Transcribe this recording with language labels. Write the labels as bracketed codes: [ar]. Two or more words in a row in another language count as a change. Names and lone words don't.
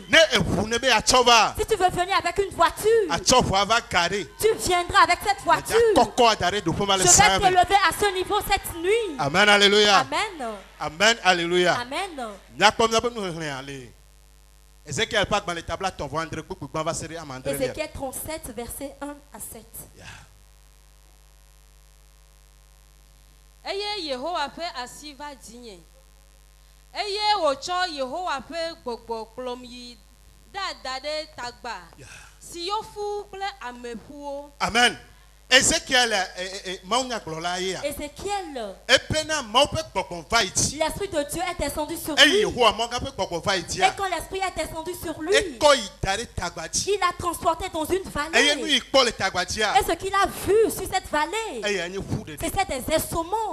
[fr] Si tu veux venir avec une voiture, tu viendras avec cette voiture. Je vais t'élever à ce niveau cette nuit. Amen, alléluia. Amen. Amen, alléluia. Amen. Ézéchiel 37, verset 1 à 7. [ee] Eye Yehowa ƒe asi va dzinye. Eye wòtsɔ Yehowa ƒe gbɔgbɔ kplɔm yi dada ɖe tagba si yɔ fu kple ameƒuwo. [fr] Amen. Ézéchiel, l'Esprit de Dieu est descendu sur lui. Et quand l'Esprit est descendu sur lui, il a transporté dans une vallée. Et ce qu'il a vu sur cette vallée, c'était des ossements.